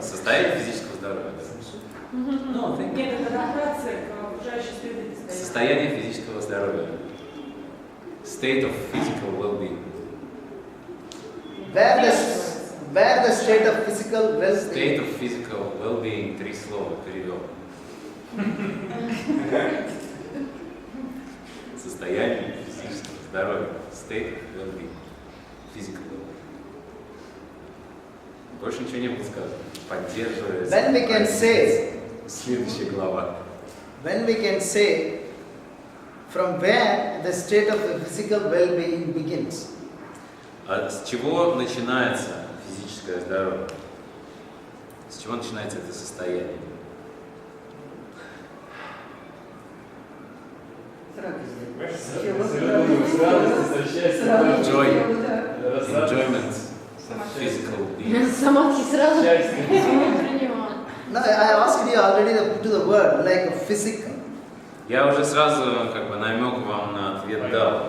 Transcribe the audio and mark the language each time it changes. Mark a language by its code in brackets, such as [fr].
[ru] Состояние физического здоровья. Да. Ну, Нет, это адаптация к окружающей среде. состояние физического здоровья. [en] State of physical well-being. Where the state of physical well-being. State of physical well-being. [ru] 3 слова перевел. Состояние физического здоровья. [en] State of well-being. Physical well-being. [ru] Больше ничего не было сказано. Поддерживает. [en] Then we can say, [ru] Следующая глава. [en] when we can say from where the state of the physical well-being begins. [ru] А с чего начинается физическое здоровье? С чего начинается это состояние? [en] Joy, enjoyment, physical being. [ru] Самадхи сразу. [en] No, I asked you already to the word like physical. [ru] Я уже сразу как бы намек вам на ответ дал.